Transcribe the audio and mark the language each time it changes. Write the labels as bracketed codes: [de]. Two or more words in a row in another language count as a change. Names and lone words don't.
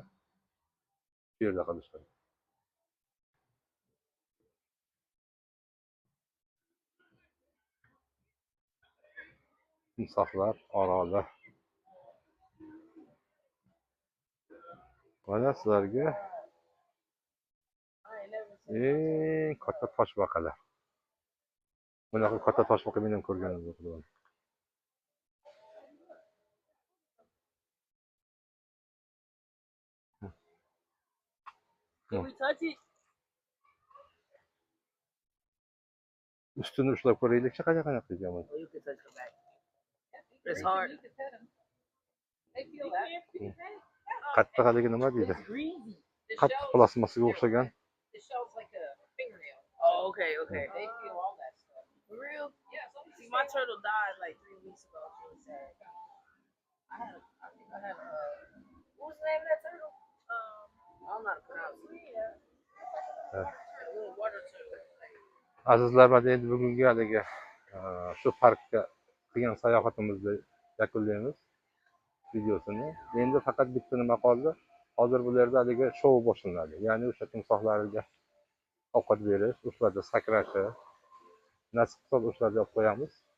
[uz] Bu yerda qolishadi. Timsohlar, orollar. Mana sizlarga eng katta toshbaqalar. Bunaqa katta toshbaqa men ham ko'rganim yo'q. [en] Can we touch it? [uz] Ustini ushlab ko'raylikchi qanaqa ekan. [en] Oh, you can touch the back. It's hard. [uz] Qattiq haligi nima deydi? Qattiq plasmasiga o'xshagan. [en] Oh, okay, okay. For real? See, my turtle died like 3 weeks ago. It was sad. I think I had what was the name of that turtle? I don't know how to pronounce it. Little water turtle. [uz] Azizlar, mana endi bugungi haligi shu parkka qilgan sayohatimizni yakunlaymiz videosini. Endi faqat bitta nima qoldi. Hozir bu yerda haligi shou boshlanadi. Ya'ni o'sha timsohlarga ovqat berish, ularga sakrashi, nasib qilsa o'shalarga olib qo'yamiz.